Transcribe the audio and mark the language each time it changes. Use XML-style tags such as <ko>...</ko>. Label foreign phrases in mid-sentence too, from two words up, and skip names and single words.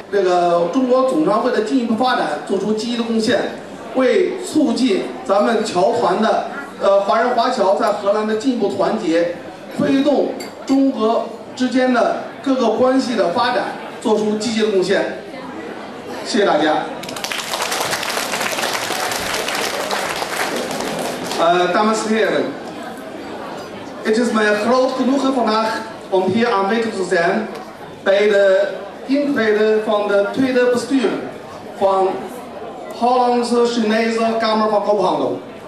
<zh>这个中国总商会的进一步发展做出积极的贡献，为促进咱们侨团的华人华侨在荷兰的进一步团结，推动中荷之间的各个关系的发展做出积极的贡献。谢谢大家。</zh> <nl>Dames en heren, het is mij een groot genoegen vandaag om hier aanwezig te zijn bij de intrede van de tweede bestuur van Hollandse Chinese Kamer van Koophandel.</nl>